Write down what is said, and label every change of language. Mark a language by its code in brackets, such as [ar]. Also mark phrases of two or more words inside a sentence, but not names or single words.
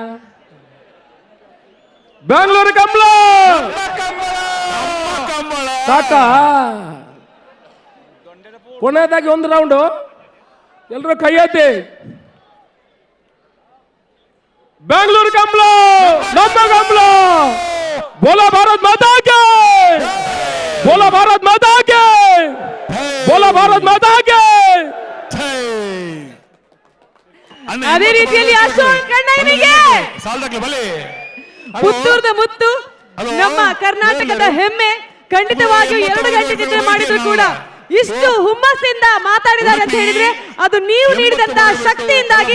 [kn] ಬೆಂಗಳೂರು ಕಂಬಳ ಸಾಕಾ? ಕೊನೆಯದಾಗಿ 1 ರೌಂಡು ಎಲ್ಲರೂ ಕೈ ಎತ್ತಿ. ಬೆಂಗಳೂರು ಕಂಬಳ ನಮ್ಮ ಕಂಬಳ. [hi] बोला भारत माता के, बोला भारत माता के, बोला भारत माता के. [kn] ಅದೇ ರೀತಿಯಲ್ಲಿ ಅಶೋಕ್ ಕಣ್ಣಯ್ಯನಿಗೆ ಪುತ್ತೂರದ ಮುತ್ತು, ನಮ್ಮ ಕರ್ನಾಟಕದ ಹೆಮ್ಮೆ. ಖಂಡಿತವಾಗಿಯೂ 2 ಗಂಟೆ ಚಿತ್ರ ಮಾಡಿದ್ರು ಕೂಡ ಇಷ್ಟು ಹುಮ್ಮಸ್ಸಿಂದ ಮಾತಾಡಿದ್ದಾರೆ ಅಂತ ಹೇಳಿದ್ರೆ ಅದು ನೀವು ನೀಡಿದಂತಹ ಶಕ್ತಿಯಿಂದಾಗಿ.